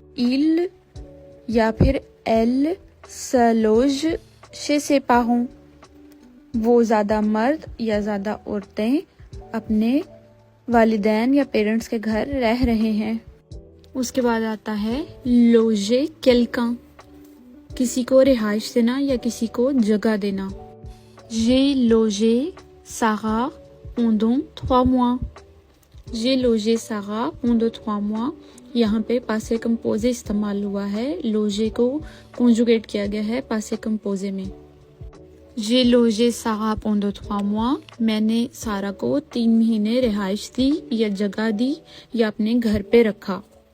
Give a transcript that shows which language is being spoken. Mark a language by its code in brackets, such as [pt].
[hi] il या फिर [fr] elle se loge chez ses parents, [hi] वो ज़्यादा मर्द या ज़्यादा औरतें अपने वालिदैन या पेरेंट्स के घर रह रहे हैं। उसके बाद आता है [fr] loger quelqu'un, [hi] किसी को रिहाइश देना या किसी को जगह देना। [fr] j'ai logé Sarah pendant 3 mois, j'ai logé Sarah pendant 3 mois। [hi] यहाँ पे पासे कंपोजे इस्तेमाल हुआ है, लोजे को कॉन्जुगेट किया गया है पासे कंपोजे में। [fr] j'ai logé Sarah pendant 3 mois, [hi] मैंने सारा को 3 महीने रिहाइश दी या जगह दी या अपने घर पे रखा।